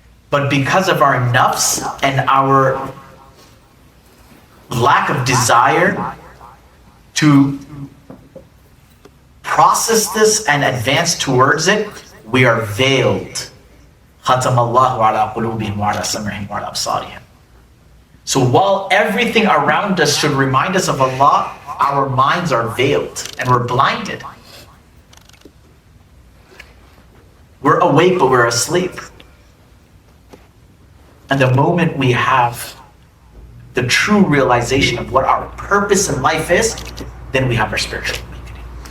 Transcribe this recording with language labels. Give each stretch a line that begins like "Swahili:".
English: But because of our nafs and our lack of desire to process this and advance towards it, we are veiled.
Arabic: ختم الله على قلوبهم وعلى سمعهم وعلى أبصارهم.
English: So while everything around us should remind us of Allah, our minds are veiled and we're blinded. We're awake but we're asleep. And the moment we have the true realization of what our purpose in life is, then we have our spiritual awakening.